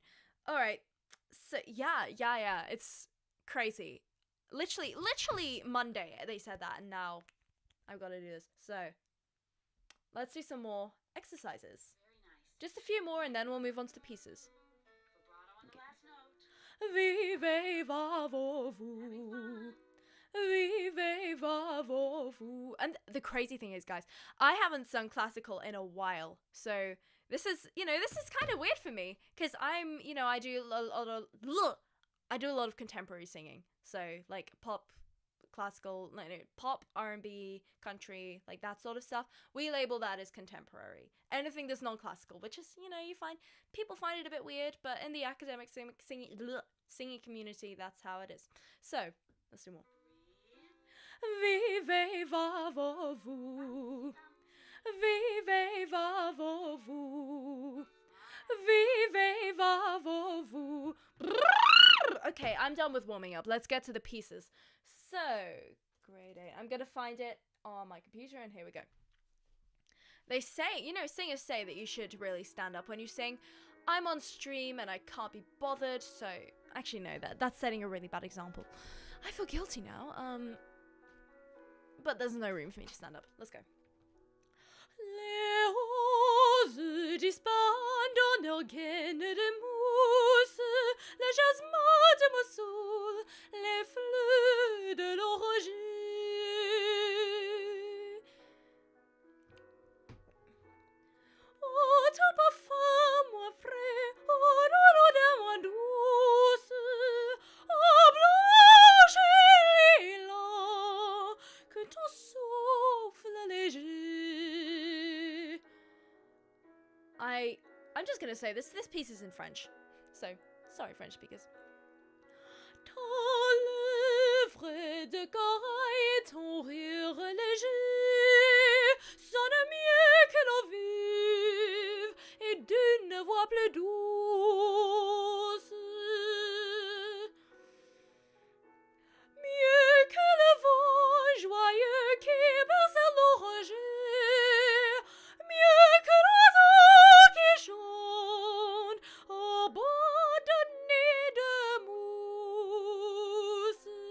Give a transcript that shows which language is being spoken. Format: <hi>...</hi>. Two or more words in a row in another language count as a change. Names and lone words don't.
<en>All right. So yeah, it's crazy. Literally Monday they said that, and now I've got to do this. So let's do some more exercises. Just a few more, and then we'll move on to the pieces. Vive va vo vu. Vive va vo vu. And the crazy thing is, guys, I haven't sung classical in a while, so this is kind of weird for me because I'm, I do a lot of contemporary singing, so pop, classical, pop, R&B, country, that sort of stuff. We label that as contemporary. Anything that's non-classical, which is, people find it a bit weird, but in the academic singing community, that's how it is. So, let's do more. Vive va vo vu. Vive va vo vu. Vive va vo vu. Okay, I'm done with warming up. Let's get to the pieces. So, grade 8. I'm going to find it on my computer, and here we go. They say, singers say that you should really stand up when you sing. I'm on stream and I can't be bothered, so actually no, that's setting a really bad example. I feel guilty now. But there's no room for me to stand up. Let's go.</en> <fr>Les roses disbandent leurs gaines de mousse, le jasmin de Mossoul, les fleurs de l'oranger. Oh, ton parfum moins frais, oh, l'odeur moins douce, oh, blanche et lilas, que ton souffle léger.</fr> <en>I'm just gonna say this piece is in French, so sorry French speakers.</en> <fr>Ton lèvre de corail, ton rire léger sonne mieux que l'eau vive et d'une voix plus douce. Mieux que le vent joyeux qui berce l'oranger, mieux que l'oiseau qui chante abandonné de mousse.</fr>